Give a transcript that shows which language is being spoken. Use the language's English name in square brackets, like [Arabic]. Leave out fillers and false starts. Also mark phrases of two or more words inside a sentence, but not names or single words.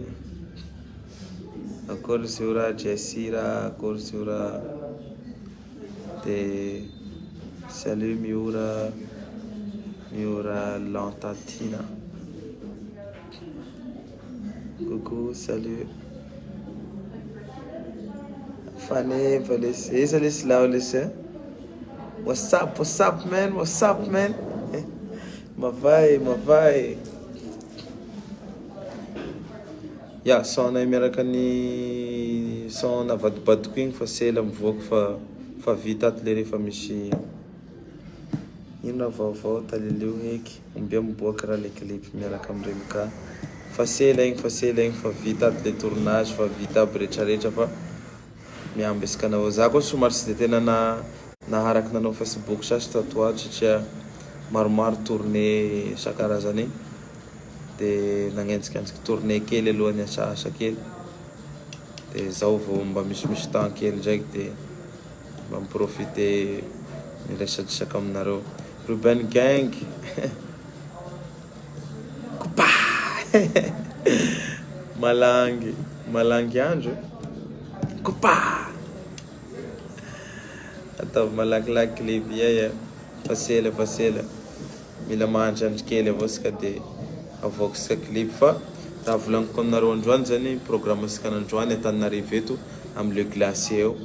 [Malagasy] Akory Zura Jessira, akory Zura de salut Miura Lantatina. [French] Coucou, salut. Fanny, Valise, Laulise. [English] What's up, man? [Malagasy] Mavai. Ya, sona miaraka ny son avadibadiko igny fa sela mivoaka fa vita ato le rehefa misy ino vaovao talilio heky ombia miboaka raha le clip miaraka amregny ka fa sela igny fa vita ato le tournage fa vita aby rehetrarehetra fa miamby asika nao. Za koa somary sy de tena naharaky nanao Facebook sasy tatoato satria maromaro tournée sakarazany de nagnenjikenjiky tournée kely alohany asa kely de zao vao mba misy temps kely ndraiky de mba miprofite miresadresaka aminareo. Ruben Gang. Kupa. Malangy andro. Kupa. Atao malakilaky clip yeah. Fasela. Mila mahandry andro kely avao sika de avoaka sika clip fa raha volagniko aminareo androany zany programme sika androany Antananarivo eto amin'ny le glacier eo.